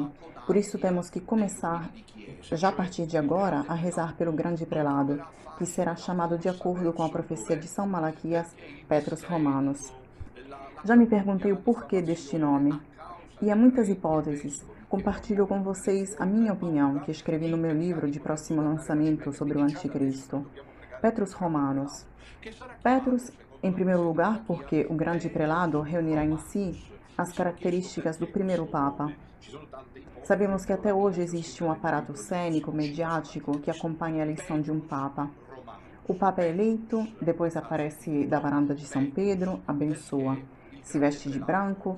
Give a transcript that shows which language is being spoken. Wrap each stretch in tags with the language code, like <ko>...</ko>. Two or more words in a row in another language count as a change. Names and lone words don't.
<pt>Por isso temos que começar, já a partir de agora, a rezar pelo grande prelado, que será chamado de acordo com a profecia de São Malaquias, Petrus Romanus. Já me perguntei o porquê deste nome, e há muitas hipóteses. Compartilho com vocês a minha opinião, que escrevi no meu livro de próximo lançamento sobre o Anticristo. Petrus Romanus. Petrus, em primeiro lugar, porque o grande prelado reunirá em si as características do primeiro Papa. Sabemos que até hoje existe um aparato cênico, mediático, que acompanha a eleição de um Papa. O Papa é eleito, depois aparece da varanda de São Pedro, abençoa, se veste de branco.</pt>